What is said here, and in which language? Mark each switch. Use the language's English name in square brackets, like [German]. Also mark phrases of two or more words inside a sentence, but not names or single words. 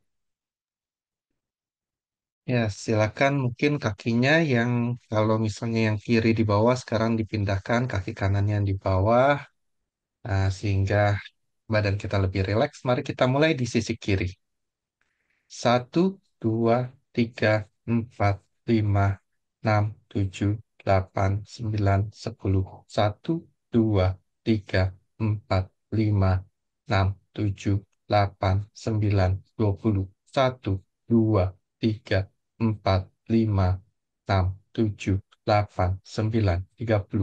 [Indonesian] Ya, silakan mungkin kakinya yang kalau misalnya yang kiri di bawah sekarang dipindahkan kaki kanannya yang di bawah, sehingga badan kita lebih rileks. Mari kita mulai di sisi kiri. Satu, dua, tiga, empat, lima, enam, tujuh, delapan, sembilan, sepuluh. Satu, dua, tiga, empat, lima, enam, tujuh, delapan, sembilan, 20. Satu, dua, tiga, empat, lima, enam, tujuh, delapan, sembilan, 30.